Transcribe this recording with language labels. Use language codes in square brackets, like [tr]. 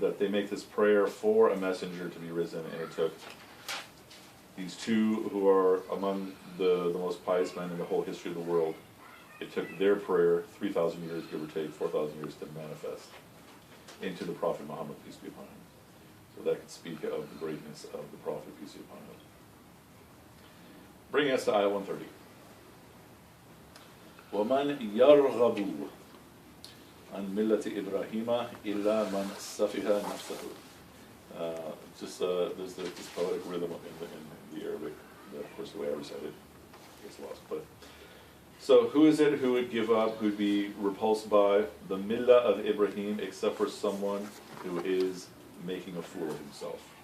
[en] That they make this prayer for a messenger to be risen, and it took these two who are among the most pious men in the whole history of the world. It took their prayer 3,000 years, give or take, 4,000 years to manifest into the Prophet Muhammad, peace be upon him. So that could speak of the greatness of the Prophet, peace be upon him. Bringing us to Ayah 130. [ar] وَمَنْ يَرْغَبُ عن ملة إبراهيم إلا من سفه نفسه. [en] There's this poetic rhythm in the Arabic that, of course, the way I recite it gets lost. But so, who is it who would give up, who would be repulsed by the millah of Ibrahim, except for someone who is making a fool of himself?